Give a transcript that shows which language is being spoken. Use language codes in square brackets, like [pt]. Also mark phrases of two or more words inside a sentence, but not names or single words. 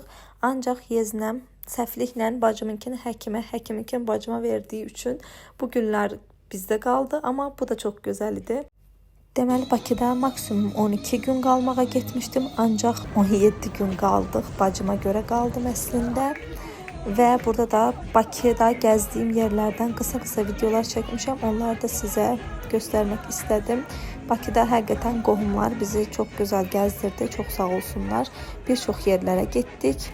[az] Ancaq yeznəm səhvliklə bacımınkini həkimə, həkiminkini bacıma verdiği üçün bu günlər bizdə qaldı. [tr] Ama bu da çok güzel idi. [az] Deməli Bakıda maksimum 12 gün qalmağa getmişdim. Ancaq 17 gün qaldıq. Bacıma görə qaldım əslində. [tr] Ve burada da Bakıda gəzdiyim yerlerden kısa videolar çekmişim. Onları da size göstermek istedim. Bakıda [az] həqiqətən qohumlar [tr] bizi çok güzel gezdirdi. Çok sağ olsunlar. Bir çox yerlere gittik.